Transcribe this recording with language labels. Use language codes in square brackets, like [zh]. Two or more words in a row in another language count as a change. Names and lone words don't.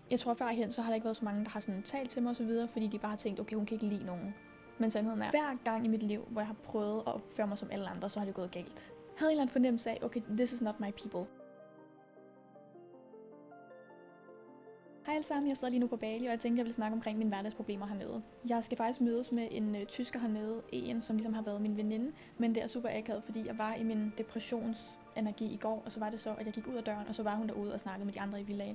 [da] Jeg tror førhen, så har der ikke været så mange, der har sådan talt til mig og så videre, fordi de bare har tænkt, okay, hun kan ikke lide nogen. Men sandheden er, hver gang i mit liv, hvor jeg har prøvet at opføre mig som alle andre, så har det gået galt. Jeg havde en eller anden fornemmelse af, [en] okay, this is not my people. [da] Hej alle sammen, jeg sidder lige nu på Bali, og jeg tænkte, jeg ville snakke omkring mine hverdagsproblemer hernede. Jeg skal faktisk mødes med en tysker hernede, en som ligesom har været min veninde, men det er super akavet, fordi jeg var i min depressionsenergi i går, og så var det så, at jeg gik ud af døren, og så var hun derude og snakkede med de andre i villaen.